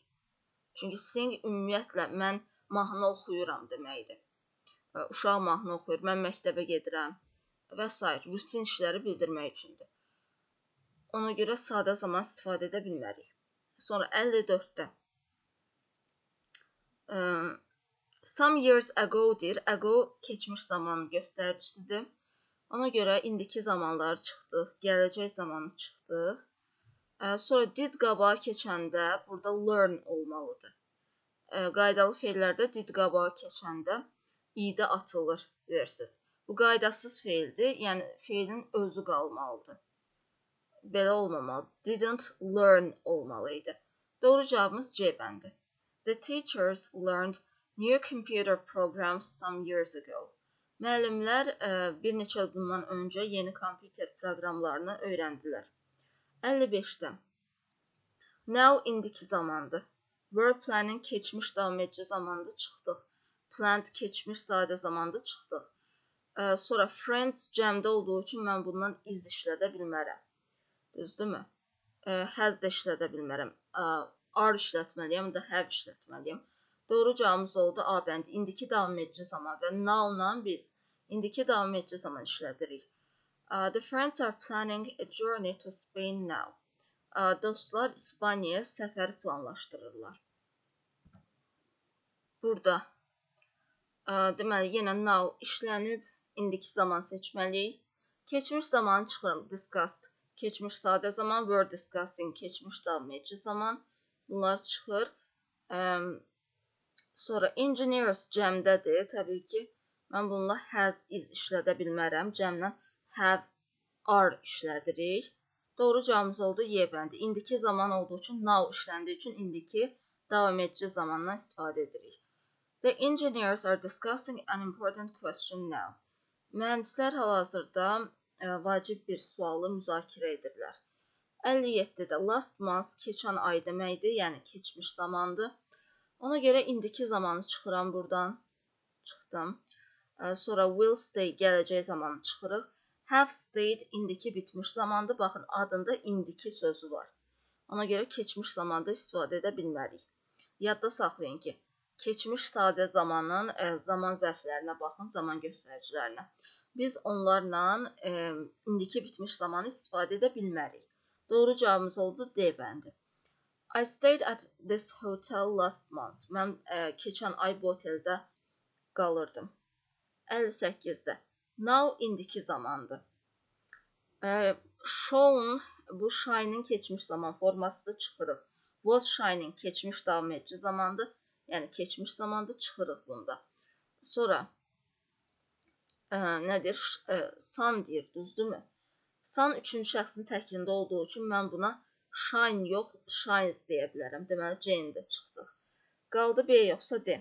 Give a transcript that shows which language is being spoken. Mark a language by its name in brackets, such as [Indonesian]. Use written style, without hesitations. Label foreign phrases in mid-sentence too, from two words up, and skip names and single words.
[Azerbaijani] Çünki sing ümumiyyətlə mən mahnı oxuyuram deməkdir. Uşaq mahnı oxuyur, mən məktəbə gedirəm və s. rutin işləri bildirmək üçündür. Ona görə sadə zaman istifadə edə bilmərik. Sonra 54-də. [English] Some years ago [Azerbaijani] deyir. Ago keçmiş zamanın göstəricisidir. Ona görə indiki zamanları çıxdıq, gələcək zamanı çıxdıq. Sonra did qabağa keçəndə burada learn olmalıdır. Qaydalı feillərdə did qabağa keçəndə i'də atılır deyirsiniz. Bu qaydasız feildir, yəni feilin özü qalmalıdır. Belə olmamalı. [English] Didn't learn [Azerbaijani] olmalıydı. Doğru cavabımız C bəndi. [English] The teachers learned new computer programs some years ago. [Azerbaijani] Müəllimlər bir neçə il bundan öncə yeni kompüter proqramlarını öyrəndilər. 55-də. Now indiki zamandır. [English] Were planning [Azerbaijani] keçmiş davam edici zamanında çıxdıq. Planned keçmiş sadə zamanda çıxdıq. Sonra friends cəmdə olduğu üçün mən bundan is işlədə bilmərəm. Düzdürmü? Has da işlədə bilmərəm. Are işlətməliyəm, da have işlətməliyəm. Doğru cavabımız oldu A bəndi. İndiki davam edici zaman və now-la biz indiki davam edici zaman işlədirik. [English] The friends are planning a journey to Spain now. [Azerbaijani] Dostlar İspaniyaya səfər planlaşdırırlar. Burada deməli, yenə now işlənib, indiki zaman seçməliyik. Keçmiş zamanı çıxıram. Discussed, keçmiş sadə zaman. [English] Were discussing, [Azerbaijani] keçmiş davam edici zaman. Bunlar çıxır. Sonra engineers cəmdədir. Təbii ki, mən bununla [English] has, is [Azerbaijani] işlədə bilmərəm. Cəmlə [English] have, are [Azerbaijani] işlədirik. Doğru cavabımız oldu Y bəndi. İndiki zaman olduğu üçün now işləndiyi üçün indiki davam edici zamandan istifadə edirik. [English] The engineers are discussing an important question now. [Azerbaijani] Mühəndislər hal-hazırda vacib bir sualı müzakirə edirlər. 57-də [English] last month [Azerbaijani] keçən ay deməkdir, yəni keçmiş zamandır. Ona görə indiki zamanı çıxıram buradan. Çıxdım. Sonra [English] will stay [Azerbaijani] gələcək zamanı çıxırıq. [English] Have stayed [Azerbaijani] indiki bitmiş zamandır. Baxın, adında indiki sözü var. Ona görə keçmiş zamanda istifadə edə bilmərik. Yadda saxlayın ki, keçmiş sadə zamanın zaman zərflərinə baxın, zaman göstəricilərinə. Biz onlarla indiki bitmiş zamanı istifadə edə bilmərik. Doğru cavabımız oldu D bəndi. [English] I stayed at this hotel last month. [Azerbaijani] Mən keçən ay bu oteldə qalırdım. 58-də. Now indiki zamandır. Shone, bu shine'in keçmiş zaman formasında çıxırıq. [English] Was shining [Azerbaijani] keçmiş davam edici zamandır. Yəni keçmiş zamanda çıxırıq bunda. Sonra nədir? Sun deyir, düzdürmü? Sun üçüncü şəxsin təkində olduğu üçün mən buna shine yox, shines deyə bilərəm. Deməli, C-də çıxdıq. Qaldı B yoxsa D.